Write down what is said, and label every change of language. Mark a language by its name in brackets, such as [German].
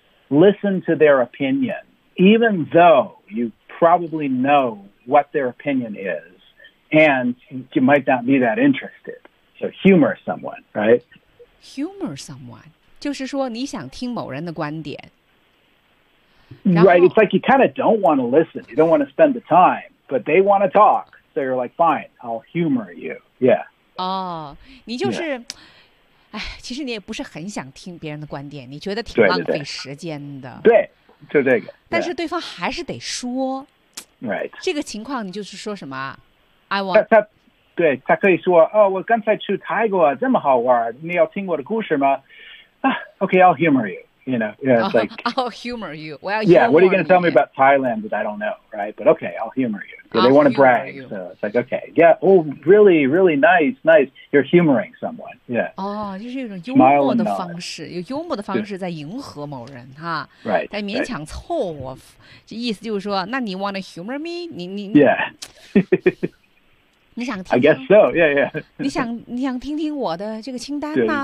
[English] Listen to their opinion, even though you probably know what their opinion is, and you might not be that interested. So humor someone, right? Humor someone, [Chinese] 就是说你想听某人的观点。 [English] Right, it's like you kind of don't want to listen. You don't want to spend the time, but they want to talk. So you're like, fine, I'll humor you. Yeah. [Chinese] Oh, 你就是... [English] Yeah. [Chinese] 哎，其实你也不是很想听别人的观点，你觉得挺浪费时间的。对, 对, 对, 对，就这个。但是对方还是得说。 [English] Right. [Chinese] 这个情况你就是说什么 ？ [English] I want. [Chinese] 他可以说哦，我刚才去泰国这么好玩，你要听我的故事吗？ [English] 啊 ，Okay, I'll humor you. You know, yeah, it's like I'll humor you. Well, yeah. What are you going to tell me about Thailand that I don't know, right? But okay, I'll humor you. So they want to brag, so it's like, okay, yeah, oh, really, really nice. You're humoring someone, yeah. [Chinese] 哦，就是一种幽默的方式，有幽默的方式在迎合某人哈。 [English] Right. [Chinese] 在勉强凑合，这意思就是说，那你 [English] want to humor me? [Chinese] 你 [English] Yeah. [Chinese] 你想听 [English] ？I guess so. Yeah, yeah. [Chinese] 你想听听我的这个清单呢？